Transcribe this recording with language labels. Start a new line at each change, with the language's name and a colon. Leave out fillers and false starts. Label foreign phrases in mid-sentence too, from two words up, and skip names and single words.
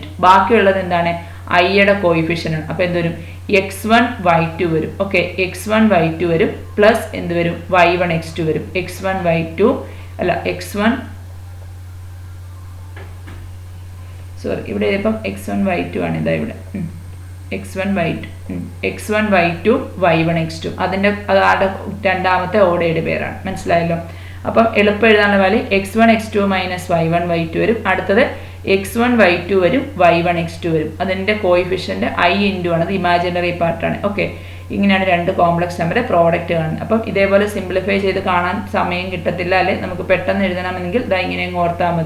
Malayalam: ബാക്കിയുള്ളത് എന്താണ്? ഐയുടെ കോയിഫിഷ്യൻ്റ് ആണ്. അപ്പോൾ എന്ത് വരും? x1 y2 വരും. ഓക്കെ, x1 y2 വരും പ്ലസ് എന്ത് വരും? y1 x2 വരും. x1 y2 അല്ല x1 സോറി ഇവിടെ ഇപ്പം x1 y2 ആണ്. ഇതാ ഇവിടെ x1 y2 y1 x2 അതിൻ്റെ അതാടെ രണ്ടാമത്തെ
English: ordered pairആണ്.
Malayalam: മനസ്സിലായല്ലോ? അപ്പം എളുപ്പം എഴുതാനുള്ള വാല്യൂ x1 x2 മൈനസ് y1 y2 വരും. അടുത്തത് x1 y2 വരും, y1 x2 വരും. അതിൻ്റെ കോയിഫിഷ്യൻ്റ് i ഇൻറ്റു ആണ്, അത്
English: imaginary partആണ്.
Malayalam: ഓക്കെ, ഇങ്ങനെയാണ് രണ്ട്
English: complex numberന്റെ
Malayalam: പ്രോഡക്റ്റ് കാണുന്നത്. അപ്പം ഇതേപോലെ സിംപ്ലിഫൈ ചെയ്ത് കാണാൻ സമയം കിട്ടത്തില്ല അല്ലെ, നമുക്ക് പെട്ടെന്ന് എഴുതണമെങ്കിൽ ഇതാ ഇങ്ങനെ ഓർത്താൽ മതി.